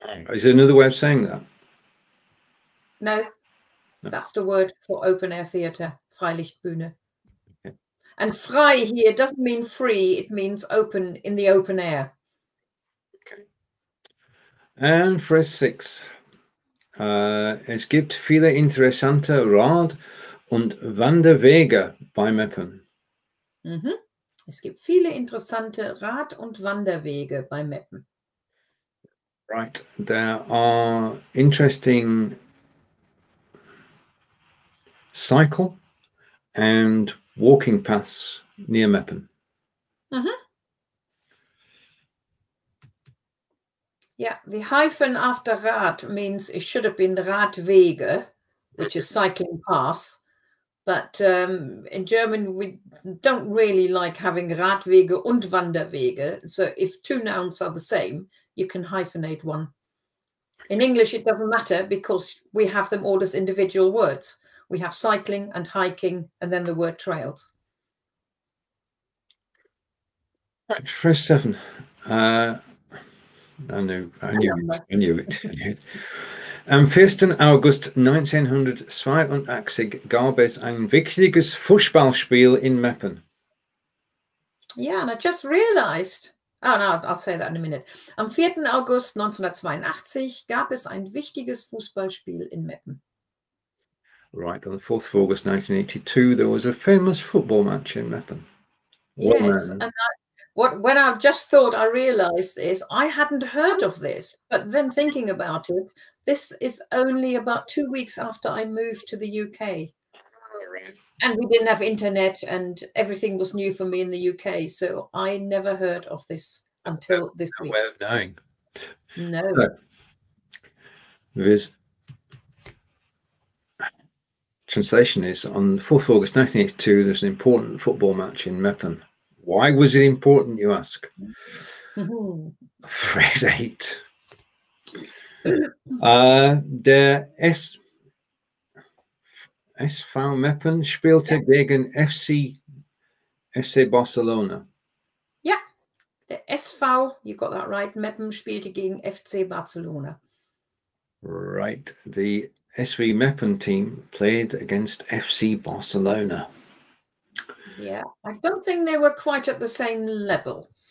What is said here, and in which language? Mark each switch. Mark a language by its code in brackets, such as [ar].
[en] Is there another way of saying that? No, that's the word for open air theatre, Freilichtbühne. Okay. And frei here doesn't mean free, it means open, in the open air. Okay. And Phrase 6. [de] Es gibt viele interessante Rad- und Wanderwege bei Meppen. Mhm. Es gibt viele interessante Rad- und Wanderwege bei Meppen. [en] Right, there are interesting cycle and walking paths near Meppen. Mm-hmm. Yeah, the hyphen after Rad means it should have been Radwege, which is cycling path. But in German, we don't really like having [de] Radwege und Wanderwege. [en] So if 2 nouns are the same, you can hyphenate one. In English, it doesn't matter because we have them all as individual words. We have cycling and hiking and then the word trails. Right, Phrase 7. I knew it. Am 1. [de] August 1982 gab es ein wichtiges Fußballspiel in Meppen. [en] Yeah, and I just realized, oh no, I'll say that in a minute. [de] Am 4. August 1982 gab es ein wichtiges Fußballspiel in Meppen. [en] Right, on the 4th of August 1982, there was a famous football match in Meppen. Yes, and When I just thought I realized is I hadn't heard of this, but then thinking about it, this is only about 2 weeks after I moved to the UK. Right. And we didn't have internet and everything was new for me in the UK. So I never heard of this until this week. Way of knowing. No. So, this translation is on the 4th of August 1982, there's an important football match in Meppen. Why was it important, you ask? Phrase 8. [de] Der SV Meppen spielte gegen FC Barcelona. [en] Yeah, the SV, you got that right. [de] Meppen spielte gegen FC Barcelona. [en] Right. The SV Meppen team played against FC Barcelona. Yeah, I don't think they were quite at the same level.